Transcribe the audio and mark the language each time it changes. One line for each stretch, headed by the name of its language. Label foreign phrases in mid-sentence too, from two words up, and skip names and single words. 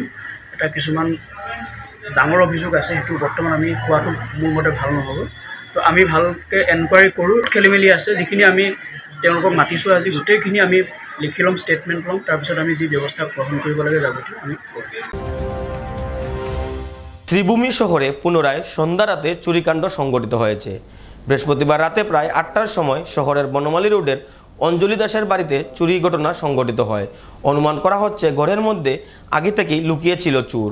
Assamese: এটা কিছুমান ডাঙৰ অভিযোগ আছে, সেইটো বৰ্তমান আমি কোৱাটো মোৰ মতে ভাল নহ'ব। তো আমি ভালকৈ এনকুৱাৰী কৰোঁ, খেলি মেলি আছে যিখিনি আমি তেওঁলোকক মাতিছোঁ আজি, গোটেইখিনি আমি লিখি ল'ম, ষ্টেটমেণ্ট ল'ম, তাৰপিছত আমি যি ব্যৱস্থা গ্ৰহণ কৰিব লাগে যাবতীয় আমি কৰিম।
Bangla: শ্রীভূমি শহরে পুনরায় সন্ধ্যা রাতে চুরিকাণ্ড সংঘটিত হয়েছে। বৃহস্পতিবার রাতে প্রায় 8টার সময় শহরের বনমালী রোডের অঞ্জলি দাসের বাড়িতে চুরি ঘটনা সংঘটিত হয়। অনুমান করা হচ্ছে ঘরের মধ্যে আগে থেকেই লুকিয়ে ছিল চোর।